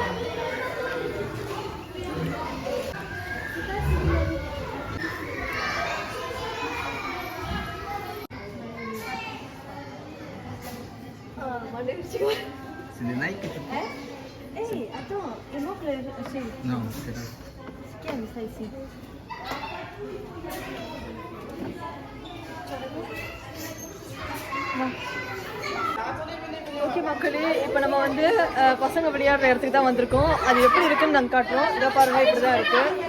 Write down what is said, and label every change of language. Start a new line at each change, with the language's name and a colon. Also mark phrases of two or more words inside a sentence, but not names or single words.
French: C'est des Nike que tu prends? Hey, attends, il manque le... Non, c'est là. Qui a mis ça ici?
Tamil: ஓகே மக்களே, இப்போ நம்ம வந்து பசங்க விளையாடுற இடத்துக்கு தான் வந்திருக்கோம். அது எப்படி இருக்குன்னு நாங்கள் காட்டுறோம். இதை பாருங்க, இப்படி தான் இருக்கு.